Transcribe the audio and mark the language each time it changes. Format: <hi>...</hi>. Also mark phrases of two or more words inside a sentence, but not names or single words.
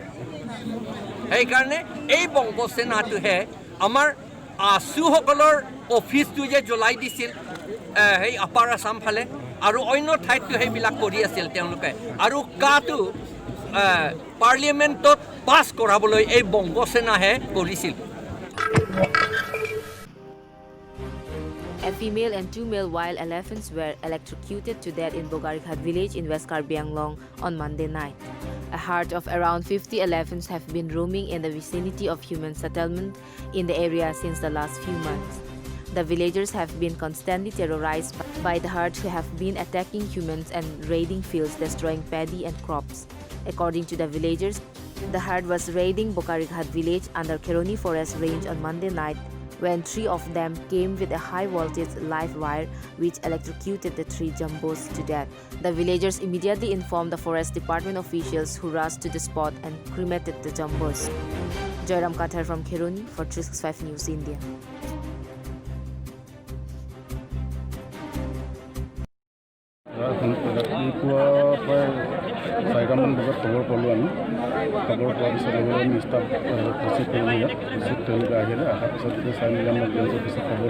<as>সেইকাৰণে এই বংগসেনাটোহে আমাৰ আছুসকলৰ অফিচটো যে জ্বলাই দিছিল সেই আপাৰ আছাম ফালে আৰু অন্য ঠাইতো সেইবিলাক কৰি আছিল তেওঁলোকে। আৰু কাটো পাৰ্লিয়ামেণ্টত পাছ কৰাবলৈ এই বংগসেনাহে কৰিছিল।</as> <en>A female and 2 male wild elephants were electrocuted to death in Bogarikhat village in West Karbi Anglong on Monday night. A herd of around 50 elephants have been roaming in the vicinity of human settlement in the area since the last few months. The villagers have been constantly terrorized by the herd who have been attacking humans and raiding fields, destroying paddy and crops. According to the villagers, the herd was raiding Bogarikhat village under Kheroni Forest Range on Monday night when 3 of them came with a high-voltage live wire which electrocuted the 3 jumbos to death. The villagers immediately informed the forest department officials who rushed to the spot and cremated the jumbos. Joyram Kathar from Kheroni for 365 News India.</en> <as>ৰাতিপুৱা প্ৰায় 4টামান বজাত খবৰ পালোঁ আমি খবৰ পোৱাৰ পিছত আমি</as> <en>staff receive</en> <as>কৰিলোঁ ইয়াত ৰিচিভ তেওঁলোকে আহিলে অহাৰ পিছত এতিয়া চাই মেলি আমাক ডেঞ্চৰ পিছত খবৰ</as>